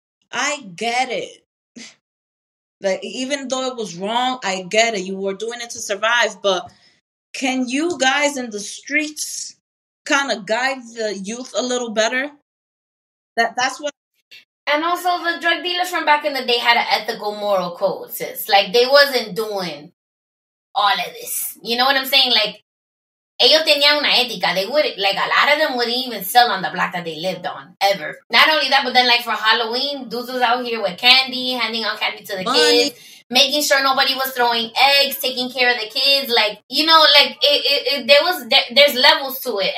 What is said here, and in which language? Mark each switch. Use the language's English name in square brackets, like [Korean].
[English] I get it. Like, even though it was wrong, I get it. You were doing it to survive, but can you guys in the streets kind of guide the youth a little better? That's what. And also, the drug dealers from back in the day had an ethical, moral code, sis. Like, they wasn't doing all of this. You know what I'm saying? [Spanish] Like, ellos tenían una ética. [English] They would, like, a lot of them wouldn't even sell on the block that they lived on, ever. Not only that, but then, like, for Halloween, dudes was out here with candy, handing out candy to the kids, making sure nobody was throwing eggs, taking care of the kids. Like, you know, like, there's levels to it.